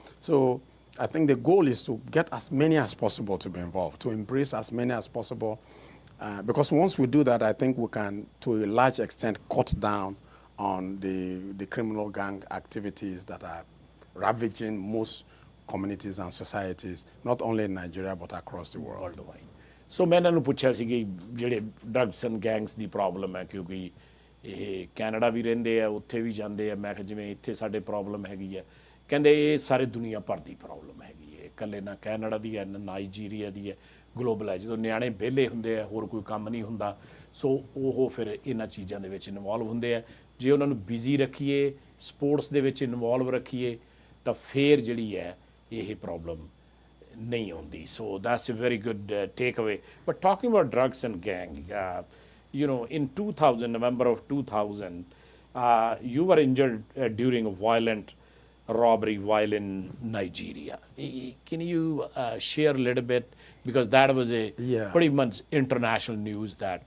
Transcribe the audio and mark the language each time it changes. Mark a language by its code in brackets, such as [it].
[en] So I think the goal is to get as many as possible to be involved, to embrace as many as possible, because once we do that, I think we can, to a large extent, cut down on the criminal gang activities that are ravaging most communities and societies, not only in Nigeria, but across the world. Worldwide. [pa] ਸੋ ਮੈਂ ਇਹਨਾਂ ਨੂੰ ਪੁੱਛਿਆ ਸੀ ਕਿ ਜਿਹੜੇ drugs and gangs ਦੀ problem ਹੈ, ਕਿਉਂਕਿ ਇਹ Canada ਵੀ ਰਹਿੰਦੇ ਆ, ਉੱਥੇ ਵੀ ਜਾਂਦੇ ਆ। ਮੈਂ ਕਿਹਾ ਜਿਵੇਂ ਇੱਥੇ ਸਾਡੇ ਪ੍ਰੋਬਲਮ ਹੈਗੀ ਹੈ, ਕਹਿੰਦੇ ਇਹ ਸਾਰੇ ਦੁਨੀਆ ਭਰ ਦੀ ਪ੍ਰੋਬਲਮ ਹੈਗੀ ਹੈ, ਇਕੱਲੇ ਨਾ ਕੈਨੇਡਾ ਦੀ ਹੈ, ਨਾ ਨਾਈਜੀਰੀਆ ਦੀ ਹੈ, ਗਲੋਬਲ ਹੈ। ਜਦੋਂ ਨਿਆਣੇ ਵਿਹਲੇ ਹੁੰਦੇ ਆ, ਹੋਰ ਕੋਈ ਕੰਮ ਨਹੀਂ ਹੁੰਦਾ, ਸੋ ਉਹ ਫਿਰ ਇਹਨਾਂ ਚੀਜ਼ਾਂ ਦੇ ਵਿੱਚ ਇਨਵੋਲਵ ਹੁੰਦੇ ਆ। ਜੇ ਉਹਨਾਂ ਨੂੰ ਬਿਜ਼ੀ ਰੱਖੀਏ, ਸਪੋਰਟਸ ਦੇ ਵਿੱਚ ਇਨਵੋਲਵ ਰੱਖੀਏ, ਤਾਂ ਫਿਰ ਜਿਹੜੀ ਹੈ ਇਹ ਪ੍ਰੋਬਲਮ ਨਹੀਂ ਆਉਂਦੀ। [en] So that's a very good takeaway. But talking about drugs and gang, you know, in 2000, November of 2000, you were injured during a violent robbery while in Nigeria. Can you share a little bit, because that was a pretty much international news that